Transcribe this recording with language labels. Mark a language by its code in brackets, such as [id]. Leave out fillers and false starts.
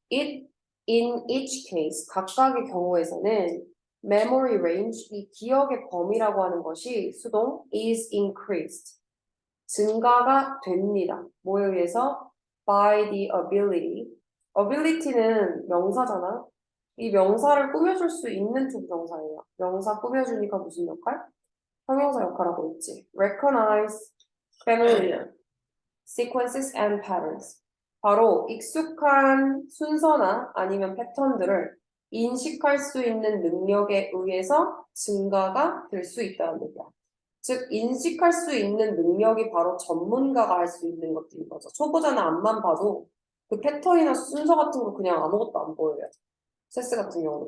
[en] In each case, [ko] 각각의 경우에서는 [en] memory range, [ko] 이 기억의 범위라고 하는 것이 수동 [en] is increased. [ko] 증가가 됩니다. 뭐에 의해서? [en] By the ability. [ko] ability는 명사잖아. 이 명사를 꾸며줄 수 있는 투부정사예요. 명사 꾸며주니까 무슨 역할? 형용사 역할하고 있지. [en] Recognize, familiar, sequences and patterns. [ko] 바로 익숙한 순서나 아니면 패턴들을 인식할 수 있는 능력에 의해서 증가가 될 수 있다는 얘기야. 즉, 인식할 수 있는 능력이 바로 전문가가 할 수 있는 것들인 거죠. 초보자는 앞만 봐도 그 패턴이나 순서 같은 거 그냥 아무것도 안 보여요. 체스 같은 경우는.